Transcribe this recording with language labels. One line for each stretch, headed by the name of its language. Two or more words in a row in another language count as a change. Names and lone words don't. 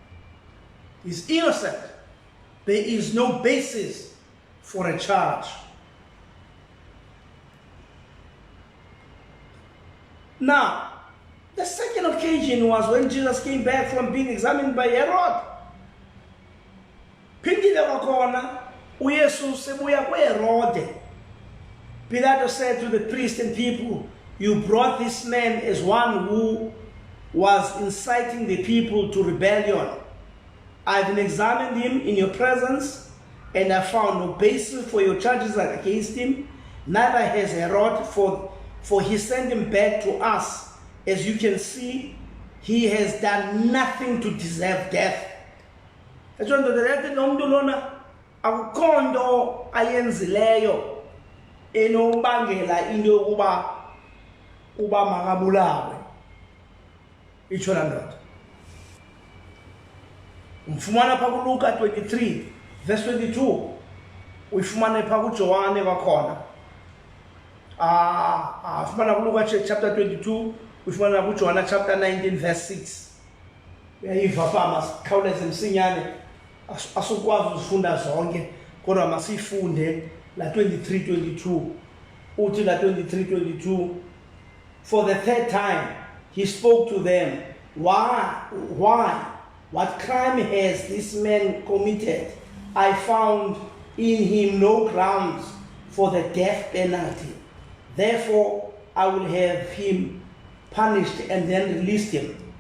English: He's innocent. There is no basis for a charge. Now, the second occasion was when Jesus came back from being examined by Herod.
Xhosa: Phindile kwakhona uYesu sebuya kweHerode.
English: Pilate said to the priests and people, "You brought this man as one who was inciting the people to rebellion. I've examined him in your presence, and I found no basis for your charges against him. Neither has Herod, for he sent him back to us. As you can see, he has done nothing to deserve death."
Xhosa: Akukho nto ayenzileyo enobangela into yokuba makabulawe. Itsho laa ndoda. Umfumana phaa kuLuka 23 verse 22. Uyifumane phaa kuJohane kwakhona. Ufumana kuLuka chapter 22, uyifumana kuJohane chapter 19 verse 6. Uyayiva phaa, masikhawuleze msinyane. Asukwazi uzifunda zonke, kodwa masifunde la 23:22. Uthi la 23:22,
English: "For the third time he spoke to them, Why? What crime has this man committed? I found in him no grounds for the death penalty. Therefore, I will have him punished and then release him."